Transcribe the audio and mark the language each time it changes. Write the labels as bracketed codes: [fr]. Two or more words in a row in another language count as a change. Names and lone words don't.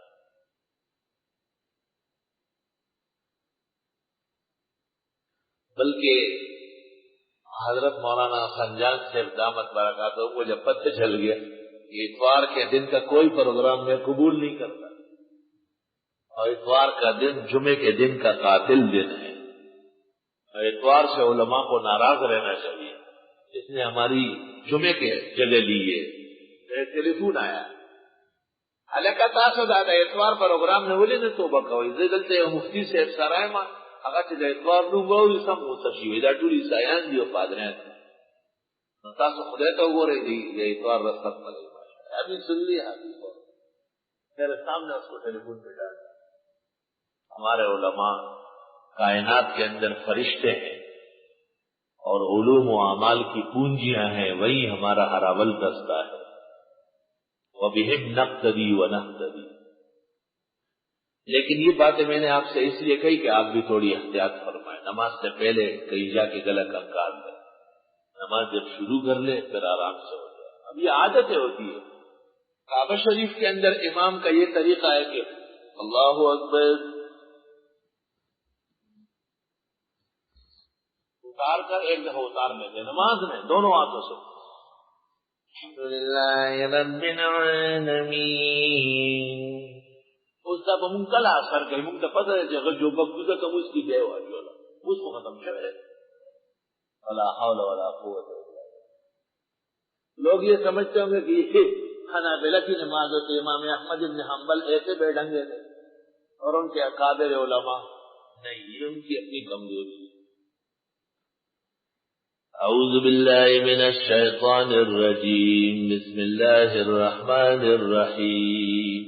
[ur] بلکہ حضرت مولانا سنجان سے [ar] دامت برکاتہ [ur] کو جب پتہ چل گیا کہ اتوار کے دن کا کوئی پروگرام میں قبول نہیں کرتا، اور اتوار کا دن جمعے کے دن کا قاتل دن ہے، اور اتوار سے علماء کو ناراض رہنا چاہیے، اس نے ہماری جمعے کے جگہ لی ہے. ٹیلیفون آیا [ps] حلقہ تاسو دا اتوار پروگرام نے ولې نه توبه کوي. زه دلته مفتی صاحب سره ما هغه چې د اتوار نو وایي سم متشوي دا ټول عیسایان دي او پادریان. تاسو خدای ته وګورئ دی اتوار رخصت ملي [ur] ابھی سن لیا میرے سامنے اس کو ٹیلیفون پہ ڈال. ہمارے علماء کائنات کے اندر فرشتے ہیں اور علوم و اعمال کی پونجیاں ہیں، وہی ہمارا ہراول دستہ ہے. [ar] وَبِهِمْ نَقْتَدِي وَنَهْتَدِي. [ur] لیکن یہ باتیں میں نے آپ سے اس لیے کہی کہ آپ بھی تھوڑی احتیاط فرمائیں. نماز سے پہلے کہیں جا کے گلا کنکار لیں، نماز جب شروع کر لے پھر آرام سے ہو جائے. اب یہ عادتیں ہوتی ہے. کعبہ شریف کے اندر امام کا یہ طریقہ ہے کہ [ar] اللہ اکبر [ur] اتار کر ایک دفعہ اتار لیتے نماز میں دونوں ہاتھوں سے [ar] الحمدللہ رب العالمین. [ur] اس کا بمکل اثر کہیں ممکن پتہ ہے کہ جو بکوزہ کم اس کی گئے والی والا اس کو ختم کرے. [ar] ولا حول ولا قوت الا باللہ. [ur] لوگ یہ سمجھتے ہوں گے کہ یہ حنابلہ کی نماز ہوتی. امام احمد بن حنبل ایسے بے ڈھنگے تھے اور ان کے اکابر علماء نہیں، یہ ان کی اپنی کمزوری ہے۔ [ar] اعوذ باللہ من الشیطان الرجیم، بسم اللہ الرحمن الرحیم۔